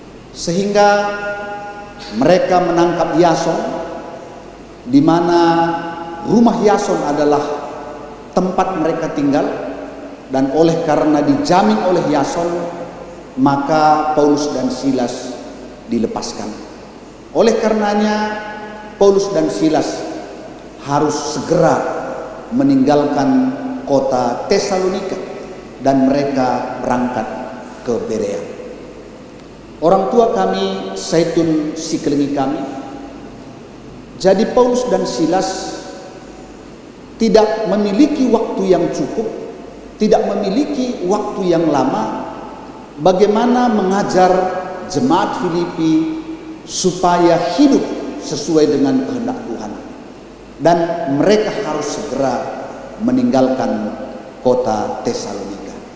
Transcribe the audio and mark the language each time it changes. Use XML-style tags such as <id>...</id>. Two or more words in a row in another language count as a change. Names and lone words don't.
<id>sehingga mereka menangkap Yason, di mana rumah Yason adalah tempat mereka tinggal, dan oleh karena dijamin oleh Yason, maka Paulus dan Silas dilepaskan. Oleh karenanya Paulus dan Silas harus segera meninggalkan kota Tesalonika dan mereka berangkat ke Berea.</id> <btx>Orang tua kami, Zaitun Sikelengi kami.</btx> <id>Jadi Paulus dan Silas tidak memiliki waktu yang cukup, tidak memiliki waktu yang lama bagaimana mengajar jemaat Filipi supaya hidup sesuai dengan kehendak Tuhan. Dan mereka harus segera meninggalkan kota Tesalonika.</id>